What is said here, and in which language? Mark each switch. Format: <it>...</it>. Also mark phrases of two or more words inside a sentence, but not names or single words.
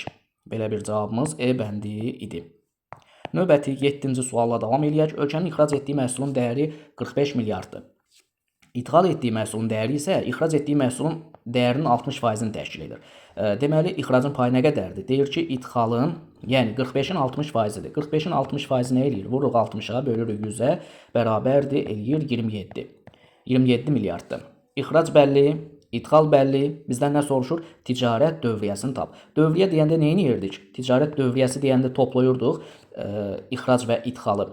<az>Belə bir cavabımız E bəndi idi. Növbəti 7-ci sualla davam eləyək. Ölkənin ixrac etdiyi məhsulun dəyəri 45 milyarddır. İdxal etdiyi məhsulun dəyəri isə ixrac etdiyi məhsulun dəyərinin 60%-ni təşkil edir. Deməli, ixracın payı nə qədərdir? Deyir ki, idxalın, yəni 45-in 60%-dir. 45-in 60%-i nə eləyir? Vururuq 60-a, bölürük 100-ə, bərabərdir, eləyir 27. 27 milyarddır. İxrac bəlli, idxal bəlli. Bizdən nə soruşur? Ticarət dövriyyəsini tap. Dövriyyə deyəndə nə edirdik? Ticarət dövriyyəsi deyəndə toplayırdıq ixrac və idxalı.</az>